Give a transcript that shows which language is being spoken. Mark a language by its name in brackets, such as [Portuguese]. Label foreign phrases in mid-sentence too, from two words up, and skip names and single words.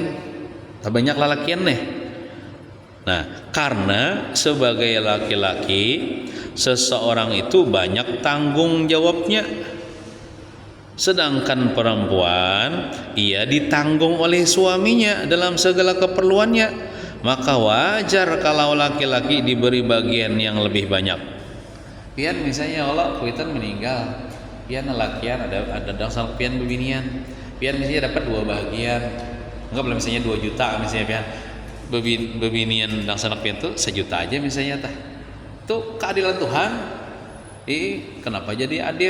[Banjar] Tak banyak lalakian nih. Nah, karena sebagai laki-laki seseorang itu banyak tanggung jawabnya. [Indonesian] Sedangkan perempuan ia ditanggung oleh suaminya dalam segala keperluannya. Maka wajar kalau laki-laki diberi bagian yang lebih banyak. [Banjar] Pian misalnya Allah kuitan meninggal, pian lakian ada dasar pian bebinian. Pian misalnya dapat 2 bahagian. Enggak boleh misalnya 2 juta misalnya pian. Bebinian dasar pian tuh 1 juta aja misalnya tah. [Indonesian] Itu keadilan Tuhan. Kenapa jadi adil?